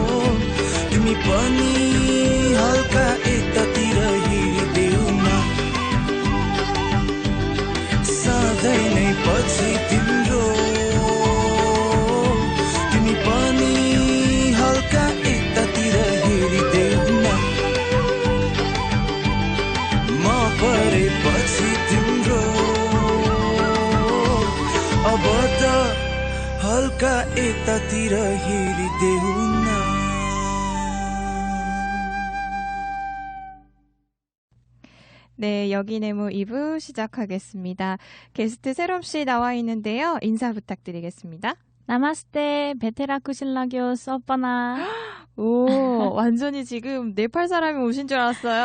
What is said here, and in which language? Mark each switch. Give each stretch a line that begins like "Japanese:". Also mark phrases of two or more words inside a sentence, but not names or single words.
Nepali: तिमी पनि हल्का यतातिर हेरिदेऊ न नै पछि तिम्रो तिमी पनि हल्का यतातिर हेरिदेऊ न म परेपछि तिम्रो अब त हल्का यतातिर हेरिदेऊ न
Korean: 네, 여기 내무 2부 시작하겠습니다. 게스트 세롬씨 나와 있는데요. 인사 부탁드리겠습니다.
Nepali: नमस्ते भेटेर खुसी लाग्यो सपना.
Korean: 오, 완전히 지금 네팔 사람이 오신 줄 알았어요.